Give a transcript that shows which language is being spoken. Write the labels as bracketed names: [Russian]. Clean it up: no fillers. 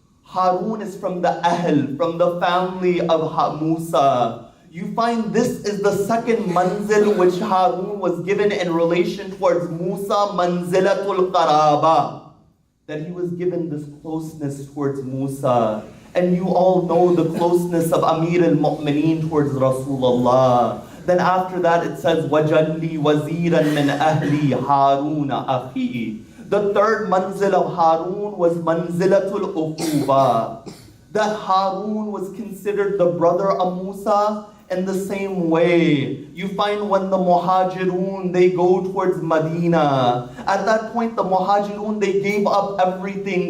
[English] Harun is from the ahl, from the family of Musa. You find this is the second manzil which Harun was given in relation towards Musa, manzilatul qaraba. That he was given this closeness towards Musa. And you all know the closeness of Amir al-Mu'mineen towards Rasulullah. Then after that it says, [Arabic] وَجَلِّ وَزِيرًا مِّنْ أَهْلِي هَارُونَ أَخِي. [English] The third manzil of Harun was manzilatul uquba. That Harun was considered the brother of Musa. In the same way, you find when the Muhajirun, they go towards Medina. At that point, the Muhajirun, they gave up everything.